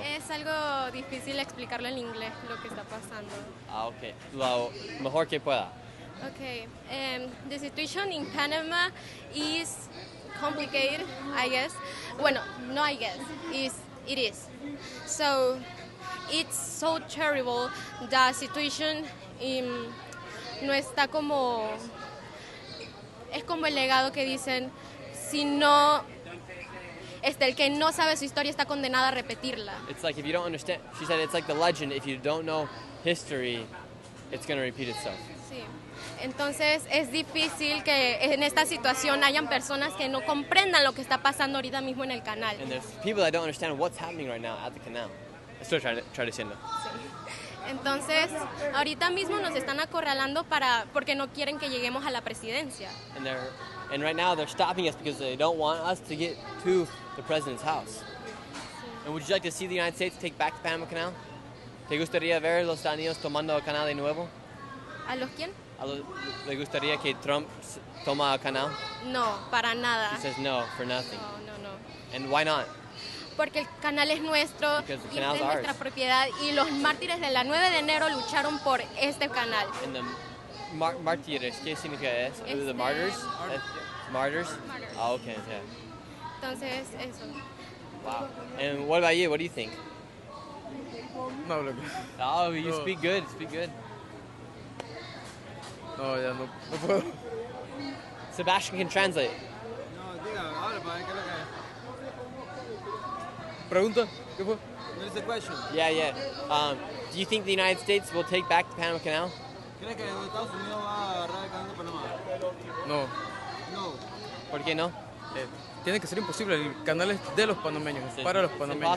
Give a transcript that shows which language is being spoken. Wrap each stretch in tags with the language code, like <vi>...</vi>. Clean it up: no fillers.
<es>es algo difícil explicarlo en inglés lo que está pasando. Ok. Lo mejor que pueda.</es> <en>Okay, the situation in Panama is complicated, I guess.</en> <es>Bueno, no</es> <en>I guess, it is. So, it's so terrible. The situation</en> <es>no está como... Es como el legado que dicen, si no... el que no sabe su historia está condenado a repetirla.</es> <en>It's like if you don't understand, she said it's like the legend, if you don't know history, it's going to repeat itself.</en> <es>Sí. Entonces es difícil que en esta situación hayan personas que no comprendan lo que está pasando ahorita mismo en el canal.</es> <en>And there's people that don't understand what's happening right now at the canal.</en> <es>Estoy traduciendo. Sí. Entonces, ahorita mismo nos están acorralando porque no quieren que lleguemos a la presidencia.</es> <en>And right now they're stopping us because they don't want us to get to the president's house. And would you like to see the United States take back the Panama Canal?</en> <es>¿Te gustaría ver los Estados Unidos tomando el canal de nuevo? ¿A los quién? ¿Le gustaría que Trump toma el canal? No, para nada.</es> <en>He says no, for nothing.</en> <es>No.</es> <en>And why not?</en> <es>Porque el canal es nuestro y es de nuestra propiedad y los mártires de la 9 de enero lucharon por este canal.</es> <en>And the</en> <es>mártires, ¿qué significa eso?</es> <en>The martyrs? Martyrs? Ah, okay, yeah.</en> <es>Entonces, eso.</es> <en>Wow. And what about you? What do you think? No, look. Oh, you speak good. Speak good.</en> <es>No, ya no puedo.</es> <en>Sebastian can translate.</en> <es>No, diga, habla para ver qué es lo que es. Pregunta, ¿qué fue?</es> <en>What is the question? Yeah. Do you think the United States will take back the Panama Canal?</en> <es>¿Crees que los Estados Unidos va a agarrar el canal de Panamá? No. No. ¿Por qué no? Tiene que ser imposible, el canal es de los panameños, para los panameños.</es>